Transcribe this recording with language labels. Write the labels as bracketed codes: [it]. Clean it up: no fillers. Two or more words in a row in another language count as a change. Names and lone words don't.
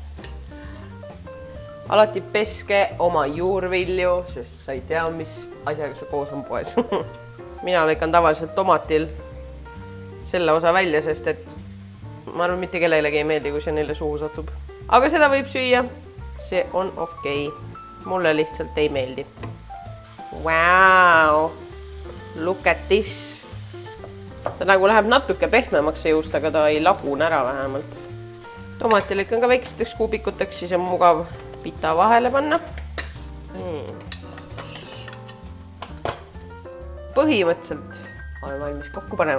[et] Alati peske oma juurvilju, sest sa ei tea, mis asjaga see koos on poes. Mina lõikan tavaliselt tomatil selle osa välja, sest et ma arvan, mitte kellelegi ei meeldi, kui see neile suhu satub. Aga seda võib süüa. See on okei. Mulle lihtsalt ei meeldi. [en] Wow! Look at this! [et] Ta nagu läheb natuke pehmemaks see juust, aga ta ei lagune ära vähemalt. Tomati lõikan ka väikesteks kuubikuteks, siis on mugav pita vahele panna. Põhimõtteliselt olen valmis kokku panema.